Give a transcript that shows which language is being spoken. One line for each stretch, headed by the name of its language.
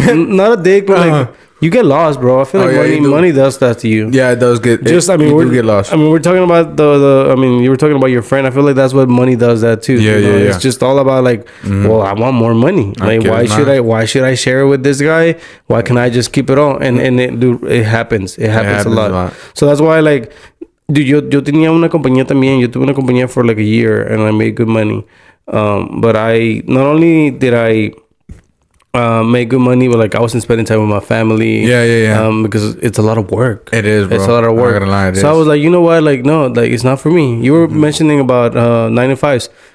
English: Not a dick, but like you get lost, bro. I feel like money does that to you. Yeah, it does get. We get lost. I mean, we're talking about you were talking about your friend. I feel like that's what money does that too. Yeah. It's just all about like, well, I want more money. Like, why should I share it with this guy? Why can't I just keep it all? And it happens. It happens a lot. So that's why, like, dude,
Spanish: yo tenía una compañía también. Yo tuve una compañía
English: for like a year, and I made good money. But I not only did I make good money, but like I wasn't spending time with my family. Yeah. Because it's a lot of work. It is, bro. It's a lot of work. I'm not gonna lie, so I was like, you know what? Like, no, like it's not for me. You were mentioning about 9-to-5s.